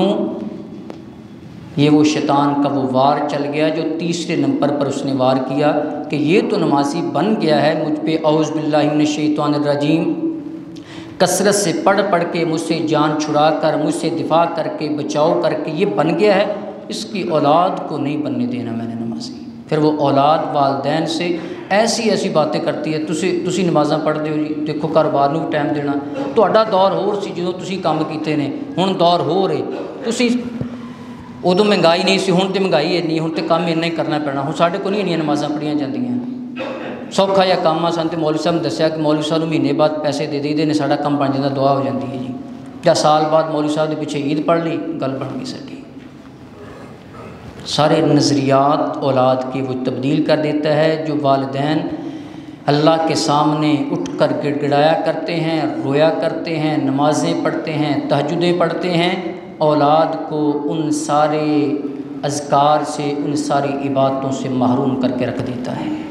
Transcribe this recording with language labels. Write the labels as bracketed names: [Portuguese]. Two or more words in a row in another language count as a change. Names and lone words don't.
[Urdu] یہ وہ شیطان کا وہ وار چل گیا جو تیسرے نمبر پر اس نے وار کیا کہ یہ تو نمازی بن گیا ہے، مجھ پہ [Arabic] اعوذ باللہ من الشیطان الرجیم [Urdu] کثرت سے پڑھ پڑھ کے مجھ سے جان چھڑا کر، مجھ سے دفاع کر کے، بچاؤ کر کے یہ بن گیا ہے، اس کی اولاد کو نہیں بننے دینا میں نے نمازی۔ پھر وہ اولاد والدین سے ایسی ایسی باتیں کرتی ہے، [Punjabi] تسی نمازاں پڑھتے ہو جی، دیکھو کاروبار نوں بھی ٹائم دینا، تہاڈا دور ہور سی جدوں تسی کام کیتے نے، ہن دور ہور ہے، تسی ادوں مہنگائی نہیں سی، ہن تے مہنگائی اینی، ہن تے کام اینا ہی کرنا پینا، ہن ساڈے کول نہیں اینیاں نمازاں پڑھیاں جاندیاں، سوکھا یا کام آ سن تے مولوی صاحب نے دسیا کہ مولوی صاحب نوں مہینے بعد پیسے دے دئی دے نے، ساڈا کام بن جاندا، دعا ہو جاندی ہے جی، یا سال بعد مولوی صاحب دے پیچھے عید پڑھ لی، گل بن گئی ساڈی۔ [Urdu] سارے نظریات اولاد کی وہ تبدیل کر دیتا ہے، جو والدین اللہ کے سامنے اٹھ کر گڑ گڑایا کرتے ہیں، رویا کرتے ہیں، نمازیں پڑھتے ہیں، تہجدیں پڑھتے ہیں، اولاد کو ان سارے اذکار سے، ان ساری عبادتوں سے محروم کر کے رکھ دیتا ہے۔